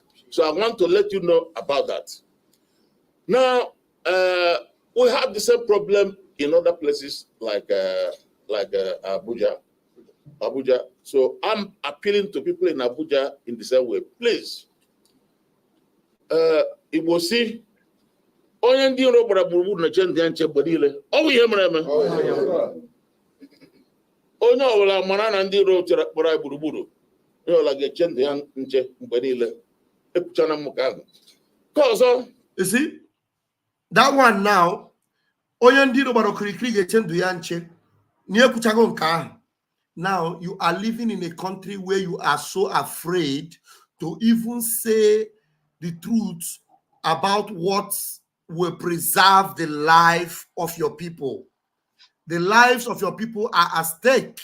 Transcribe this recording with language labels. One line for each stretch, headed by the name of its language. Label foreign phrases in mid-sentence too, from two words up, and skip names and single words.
English: So I want to let you know about that. Now, we have the same problem in other places like Abuja. So I'm appealing to people in Abuja in the same way. Please, it will see.
Igbo: Onye ndị iro gbara gburugburu na chendị nche gbadile. Ọ bụ ihe mere eme. Onye ọbụla mara na ndị iro chere gbara gburugburu. Onye ọbụla ga-eche ndụ ya nche mgbe niile. Ekwuchana m ka ahụ. Ka ọzọ.
English: You see, that one now,
Igbo: onye ndị iro gbara okirikiri ga-eche ndụ ya nche. Ni ekwuchago nke ahụ.
English: Now you are living in a country where you are so afraid to even say the truth about what will preserve the life of your people. The lives of your people are at stake.